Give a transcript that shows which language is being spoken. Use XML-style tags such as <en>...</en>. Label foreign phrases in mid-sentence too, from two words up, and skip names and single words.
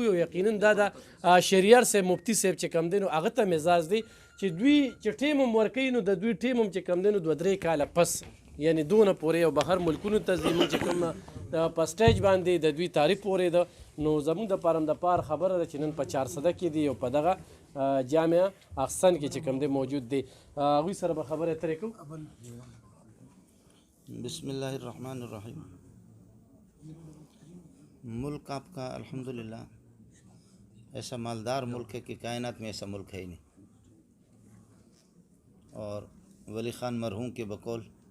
<ps>او یقینا دا د شهریار صاحب مفتی صاحب چې کوم دی نو هغه ته هم اعزاز دی چې دوی چې ټیم هم ورکوي نو د دوی ټیم هم چې کوم دی نو 2-3 کاله پس یعنی دونه پورې او بهر ملکونو ته ځي موږ چې کوم په سټیج باندې د دوی تعریف پورې ده نو زموږ دپاره هم د پار خبره ده چې نن په 400 کې دي او په دغه جامعه احسن کې چې کوم دی موجود دی. هغوی سره به خبرې اترې کوو.</ps> <ar>بسم اللہ الرحمن الرحیم.</ar> <ur>ملک آپ کا الحمدللہ ایسا مالدار ملک ہے کہ کائنات میں ایسا ملک ہے ہی نہیں، اور ولی خان مرحوم کے بقول</ur>